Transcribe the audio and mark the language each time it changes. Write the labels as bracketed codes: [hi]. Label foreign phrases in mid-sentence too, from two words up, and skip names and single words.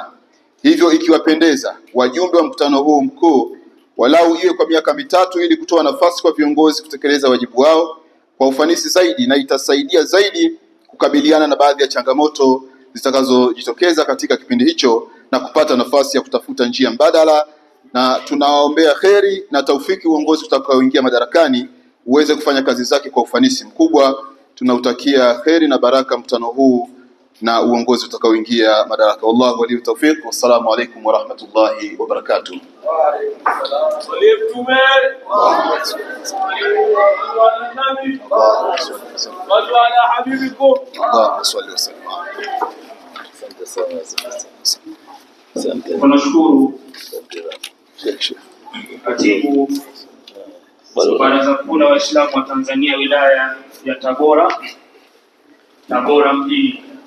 [sw] Hivyo ikiwapendeza, wajumbe wa mkutano huu mkuu walau iwe kwa miaka mitatu ili kutoa nafasi kwa viongozi kutekeleza wajibu wao kwa ufanisi zaidi, na itasaidia zaidi kukabiliana na baadhi ya changamoto zitakazojitokeza katika kipindi hicho na kupata nafasi ya kutafuta njia mbadala. Na tunawaombea kheri na taufiki uongozi utakaoingia madarakani uweze kufanya kazi zake kwa ufanisi mkubwa. Tunautakia kheri na baraka mkutano huu na uongozi utakaoingia madaraka. [ar] والله ولي التوفيق. والسلام عليكم ورحمة الله وبركاته. [sw] Tunashukuru Katibu Baraza Kuu la Waislamu wa Tanzania wilaya ya Tabora mjini.